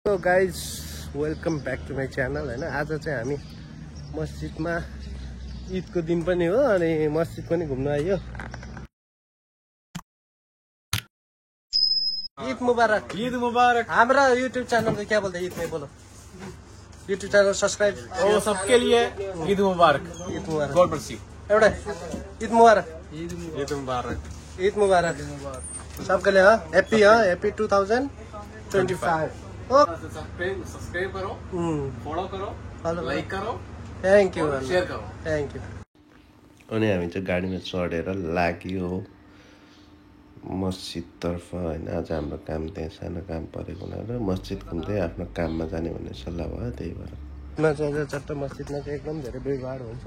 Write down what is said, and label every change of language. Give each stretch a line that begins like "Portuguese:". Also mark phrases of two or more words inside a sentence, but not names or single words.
English: Hello guys, welcome back to my channel.
Nepali: होइन, आज चाहिँ हामी मस्जिदमा ईदको दिन पनि हो अनि मस्जिद पनि घुम्न आइयो।
Arabic: عيد مبارك. عيد مبارك.
Hindi: हमारा यूट्यूब चैनल में क्या बोलते हैं ईद में? बोलो।
English: YouTube channel subscribe
Hindi: वो सबके लिए
Arabic: عيد مبارك. عيد مبارك.
English: God bless you.
Nepali: एउटा
Arabic: عيد مبارك. عيد مبارك. عيد مبارك
Hindi: सबके लिए।
English: happy happy 2025.
Hindi: सब्सक्राइब करो, फॉलो करो, लाइक करो,
English: thank you,
Hindi: शेयर करो।
English: thank you.
Nepali: अनि हामी चाहिँ गाडीमा चढेर लाग्यो मस्जिदतर्फ। होइन, आज हाम्रो काम त्यहाँ सानो काम परेको हुनाले मस्जिद घुम्दै आफ्नो काममा जाने भन्ने सल्लाह भयो। त्यही भएर चाहिँ चट्ट मस्जिदमा चाहिँ एकदम धेरै भिडभाड हुन्छ।